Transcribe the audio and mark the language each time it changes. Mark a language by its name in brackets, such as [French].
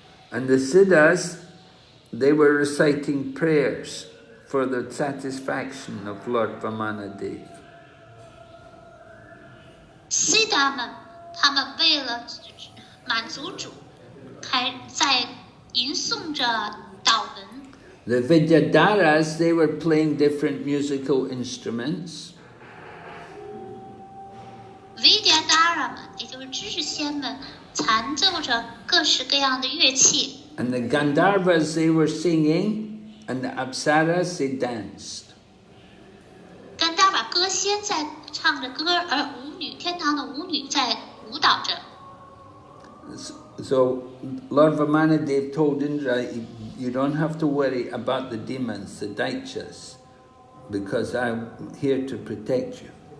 [English] And the Siddhas, they were reciting prayers for the satisfaction of Lord Vamanadev. [Chinese] 西达们，他们为了满足主，在吟诵着祷文。 [English] The Vidyadharas, they were playing different musical instruments. [Chinese] Vidyadhara 们，也就是知识仙们，弹奏着各式各样的乐器。 [English] And the Gandharvas, they were singing, and the Apsaras, they danced. [Chinese] 甘达瓦歌仙在唱着歌，而舞女天堂的舞女在舞蹈着。 [English] So Lord Vamanadev told Indra, you don't have to worry about the demons, the daityas. because I'm here to protect you.